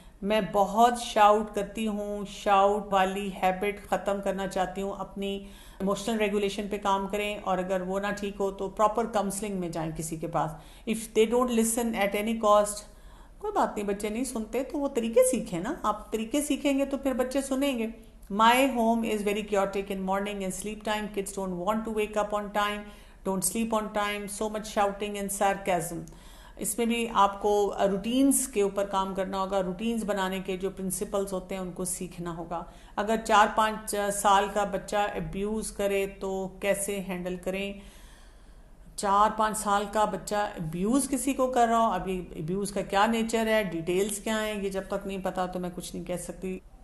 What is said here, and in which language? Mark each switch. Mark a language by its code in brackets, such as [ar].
[ur] میں بہت شاؤٹ کرتی ہوں، شاؤٹ والی ہیبٹ ختم کرنا چاہتی ہوں۔ اپنی ایموشنل ریگولیشن پہ کام کریں، اور اگر وہ نہ ٹھیک ہو تو پراپر کاؤنسلنگ میں جائیں کسی کے پاس۔ [en] if they don't listen at any cost, [ur] کوئی بات نہیں، بچے نہیں سنتے تو وہ طریقے سیکھیں نا، آپ طریقے سیکھیں گے تو پھر بچے سنیں گے۔ [en] My home is very chaotic in morning and sleep time. Kids don't want to wake up on time, don't sleep on time, so much shouting and sarcasm. [ur] اس میں بھی آپ کو روٹینز کے اوپر کام کرنا ہوگا، روٹینز بنانے کے جو پرنسپلز ہوتے ہیں ان کو سیکھنا ہوگا۔ اگر 4-5 سال کا بچہ ابیوز کرے تو کیسے ہینڈل کریں؟ 4-5 سال کا بچہ ابیوز کسی کو کر رہا ہو، ابھی ابیوز کا کیا نیچر ہے، ڈیٹیلز کیا ہیں، یہ جب تک نہیں پتا تو میں کچھ نہیں کہہ سکتی۔